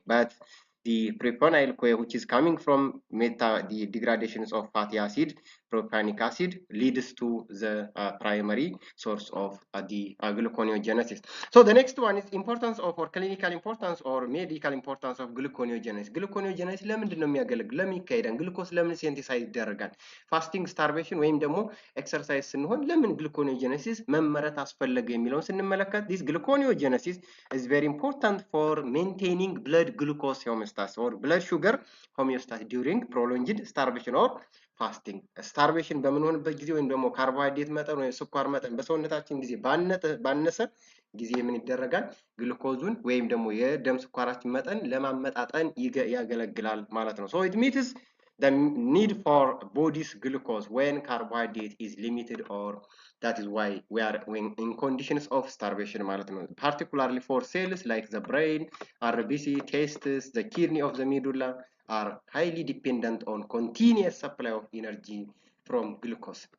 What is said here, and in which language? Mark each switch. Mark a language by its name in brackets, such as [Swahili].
[English] But the propionyl CoA, which is coming from the degradations of fatty acid, propionic acid, leads to the primary source of the gluconeogenesis. So the next one is importance of or clinical importance or medical importance of gluconeogenesis. [Amharic] Gluconeogenesis ለምንድን ነው የሚያገለግል? ለምን ይካሄዳል? ግሉኮስ ለምን ሲንቴሳይዝ ይደረጋል? ፋስቲንግ ስታርቬሽን ወይም ደግሞ ኤክሰርሳይዝ ስንሆን ለምን ግሉኮኔogenesis መመረት አስፈለገ የሚለውን ስንመለከት [English] this gluconeogenesis is very important for maintaining blood glucose homeostasis or blood sugar homeostasis during prolonged starvation or [Amharic] ፋስቲንግ ስታርቬሽን በምንሆንበት ጊዜ ወይም ደግሞ ካርቦሃይድሬት መጠን ወይም ስኳር መጠን በሰውነታችን ጊዜ ባነሰ ጊዜ ምን ይደረጋል? ግሉኮዙን ወይም ደግሞ የደም ስኳራችን መጠን ለማመጣጠን ያገለግላል ማለት ነው። [English] So it means the need for body's glucose when carbohydrate is limited, or that is why we are in conditions of starvation ማለት ነው። particularly for cells like the brain, RBC, testes, the kidney of the medulla are highly dependent on continuous supply of energy from glucose.